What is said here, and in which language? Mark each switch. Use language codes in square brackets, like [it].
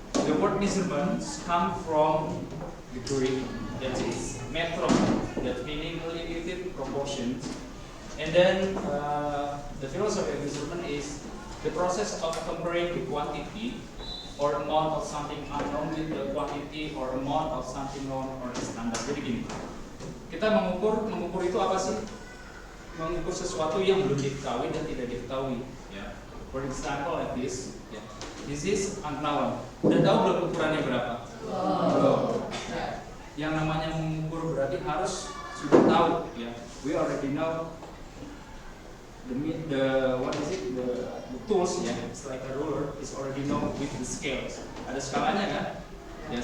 [en] The word measurements come from the Greek, that is metron, that meaning limited proportions. And then the philosophy of measurement is the process of comparing the quantity or amount of something unknown with the quantity or amount of something known or the standard. [id] Jadi gini, kita mengukur itu apa sih? Mengukur sesuatu yang belum diketahui dan tidak diketahui. [en] Yeah. For example, like this. Yeah. This is unknown. [id] Udah tahu belum ukurannya berapa? Belum. Yeah. Yang namanya mengukur berarti harus sudah tahu. Yeah. [en] We already know the what is it? The tools. Yeah. It's like a ruler. It's already know with the scales. [id] Ada skalanya kan? [en] Yeah.